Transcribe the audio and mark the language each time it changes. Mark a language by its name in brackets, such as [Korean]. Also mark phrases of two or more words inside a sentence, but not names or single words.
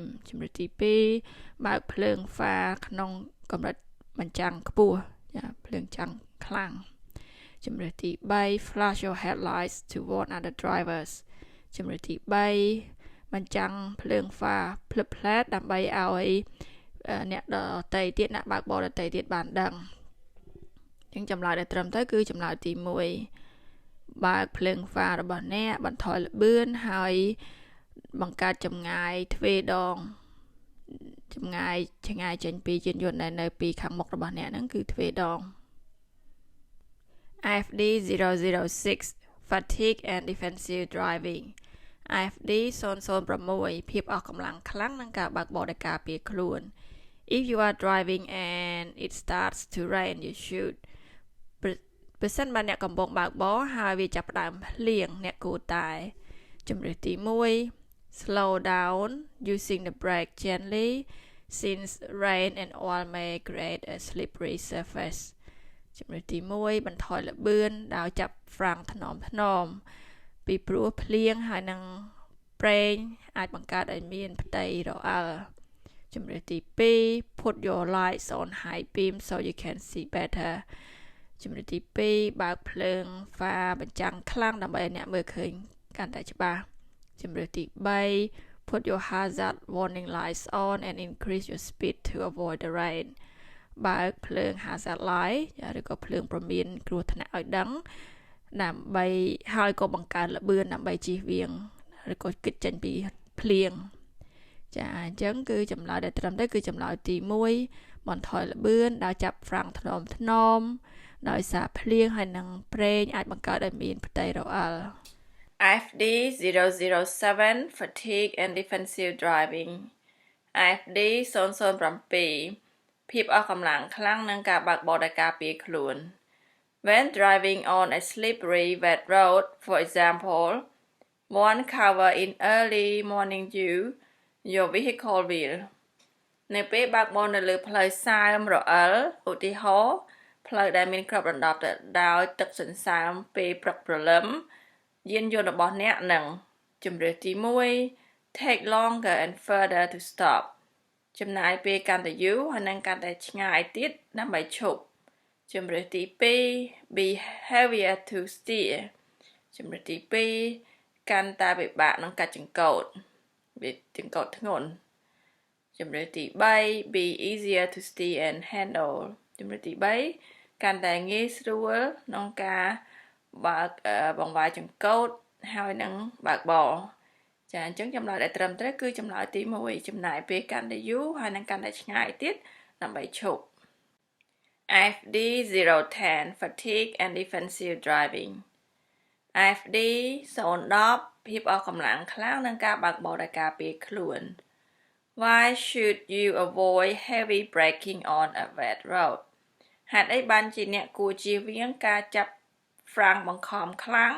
[Khmer] ជំរឿទី2បើកភ្លើងហ្វាក្នុងកម្រិតបញ្ចាំងខ្ពស់ចាភ្លើងចាំងខ្លាំងជំរឿទី3 [English] flash your headlights to warn other drivers [Khmer] ជំរឿទី3បញ្ចាំងភ្លើងហ្វាភ្លឹបផ្លែតដើម្បីឲ្យអ្នកដទៃទៀតអ្នកបើកបរដទៃទៀតបានដឹងចឹងចម្លើយដែលត្រឹមត្រូវគឺចម្លើយទី1បើកភ្លើងហ្វារបស់អ្នកបន្ថយល្បឿនហើយបង្កើតចម្ងាយទ្វេដងចម្ងាយចេញពីយានយន្តដែលនៅពីខាងមុខរបស់អ្នកហ្នឹងគឺទ្វេដង IFD 006 [English] fatigue and defensive driving [Khmer] IFD 006 ភាពអស់កម្លាំងខ្លាំងនិងការបើកបរដោយការពារខ្លួន [English] If you are driving and it starts to rain you should [Khmer] ប្រសិនបើអ្នកកំពុងបើកបរហើយវាចាប់ផ្ដើមភ្លៀងអ្នកគួរតែជំរឿទី1 [English] slow down using the brake gently since rain and oil may create a slippery surface [Khmer] ជំរឿទី1បន្ថយល្បឿនដោយចាប់ហ្វ្រាំងថ្នមពីព្រោះភ្លៀងហើយនឹងប្រេងអាចបង្កើតឲ្យមានផ្ទៃរអិលជំ រឿទី2 [English] put your lights on high beam so you can see better [Khmer] ជំរឿទី2បើកភ្លើងហ្វាបញ្ចាំងខ្លាំងដើម្បីឲ្យអ្នកមើលឃើញកាន់ តែច្បាស់ជំរឿទី3 [English] put your hazard warning lights on and increase your speed to avoid the rain បើ [Khmer] កភ្លើង [English] hazard light [Khmer] ឬក៏ភ្លើងព្រមានគ្រោះថ្នាក់ឲ្យដឹងដើម្បីហើយក៏បង្កើនល្បឿនដើម្បីជៀសវាងឬក៏គេចចេញពីភ្លៀងចាអញ្ចឹងគឺចម្លើយដែលត្រឹមត្រូវគឺចម្លើយទី1បន្ថយល្បឿនដោយចាប់ហ្វ្រាំងថ្នមដោយសារភ្លៀងហើយនឹងប្រេងអាចបង្កើតឲ្យមានផ្ទៃរអិល [English] IFD 007 fatigue and defensive driving IFD 007 [Khmer] ភាពអស់កម្លាំងខ្លាំងនិងការបើកបរដោយការពារខ្លួន [English] When driving on a slippery wet road for example one cover in early morning dew your vehicle will [Khmer] នៅពេលបើកបរនៅលើផ្លូវសើមរអិ លឧទាហរណ៍ផ្លូវដែលមានគ្របដណ្ដប់ទៅដោយទឹកសន្សើមពេលព្រឹកព្រលឹមយានយន្តរបស់អ្នកនឹងជំរឿទី1 [English] take longer and further to stop [Khmer] ចំណាយពេលកាន់តែយូរហើយនឹងកាន់តែឆ្ងាយទៀតដើម្បីឈប់ជំរឿទី2 [English] be heavier to steer [Khmer] ជំរឿទី2កាន់តែពិបាកក្នុងការចង្កូតវាចង្កូតធ្ងន់ជំរឿទី3 [English] be easier to steer and handle [Khmer] ជំរឿទី3កាន់តែងាយស្រួលក្នុងការបើកបង្វែរចង្កូតហើយនឹងបើកបរចាអញ្ចឹងចម្លើយដែលត្រឹមត្រូវគឺចម្លើយទី1ចំណាយពេលកាន់តែយូរហើយនឹងកាន់តែឆ្ងាយទៀតដើម្បីឈប់ [English] IFD 010 fatigue and defensive driving IFD 010 [Khmer] ភាពអស់កម្លាំងខ្លាំងនិងការបើកបរដោយការពារខ្លួន [English] Why should you avoid heavy braking on a wet road [Khmer] ហេតុអីបានជាអ្នកគួរជៀសវាងការចាប់ហ្វ្រាំងបង្ខំខ្លាំង